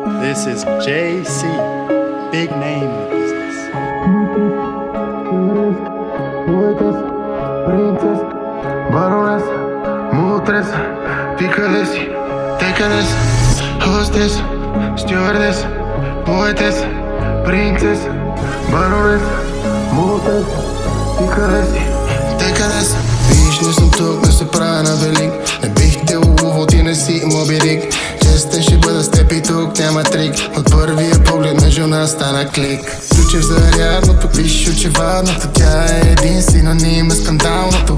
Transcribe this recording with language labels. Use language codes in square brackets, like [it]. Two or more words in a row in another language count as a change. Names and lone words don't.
[en] This is JC, big name in the business. Poetess, princess, baroness, mutres, [bg] ти къде си, те къде са? [en] Hostess, stewardess, poetess, princess, baroness, mutres, [bg] ти къде си, те къде са? Виж, не съм тук, не се правя на велик. Не бих те уловил, ти не си Моби Рик. Честен ще бъда с теб и тук няма трик. От първия поглед между нас стана клик. Ключев за рядното, виж очевадното. Тя е един синоним на скандалното.